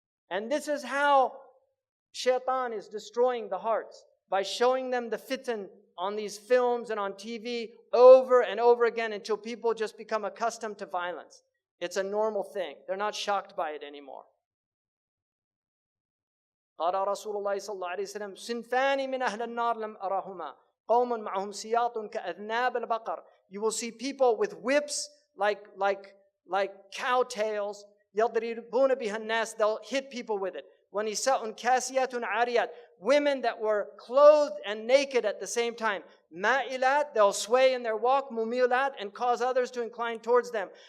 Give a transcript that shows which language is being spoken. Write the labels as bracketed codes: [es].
[en] And this is how Shaytan is destroying the hearts, by showing them the fitan on these films and on TV over and over again until people just become accustomed to violence. It's a normal thing. They're not shocked by it anymore. [ar] قال رسول الله صلى الله عليه وسلم صنفان من أهل النار لم أرهما قوم معهم سياط كأذناب البقر. [en] You will see people with whips like cow tails. [ar] يضربون بها الناس. [en] They'll hit people with it. [ar] وَنِسَاءٌ كَاسِيَاتٌ عَارِيَاتٌ. [en] Women that were clothed and naked at the same time. مَائِلَات, they'll sway in their walk. مُمِيلَات, and cause others to incline towards them.